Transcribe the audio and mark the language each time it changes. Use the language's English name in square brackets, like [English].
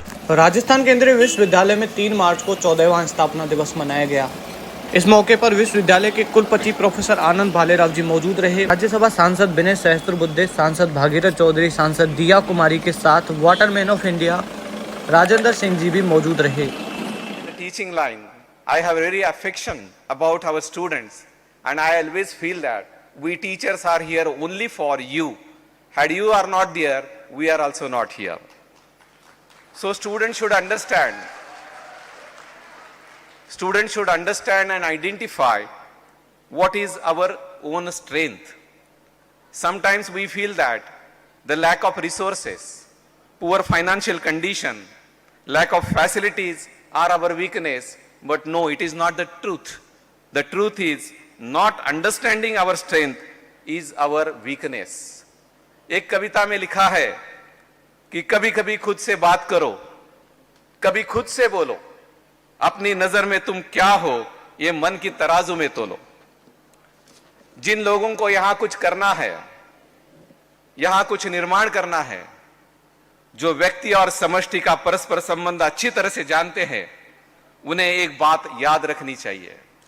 [Hindi] राजस्थान केंद्रीय विश्वविद्यालय में 3 मार्च को 14वां स्थापना दिवस मनाया गया। इस मौके पर विश्वविद्यालय के कुलपति प्रोफेसर आनंद भालेराव जी मौजूद रहे। राज्यसभा सांसद विनय सहस्त्रबुद्धे, सांसद भागीरथ चौधरी, सांसद दिया कुमारी के साथ Waterman of India Rajendra Singh ji भी मौजूद रहे। [English] Teaching line, I have very affection about our students, and I always feel that we teachers are here only for you. Had you are not there, we are also not here. So students should understand. Students should understand and identify what is our own strength. Sometimes we feel that the lack of resources, poor financial condition, lack of facilities are our weakness, but no, it is not the truth. The truth is not understanding our strength is our weakness. [Hindi] एक कविता में लिखा है कि कभी कभी खुद से बात करो, कभी खुद से बोलो, अपनी नजर में तुम क्या हो ये मन की तराजू में तोलो। जिन लोगों को यहां कुछ करना है, यहां कुछ निर्माण करना है, जो व्यक्ति और समष्टि का परस्पर संबंध अच्छी तरह से जानते हैं, उन्हें एक बात याद रखनी चाहिए।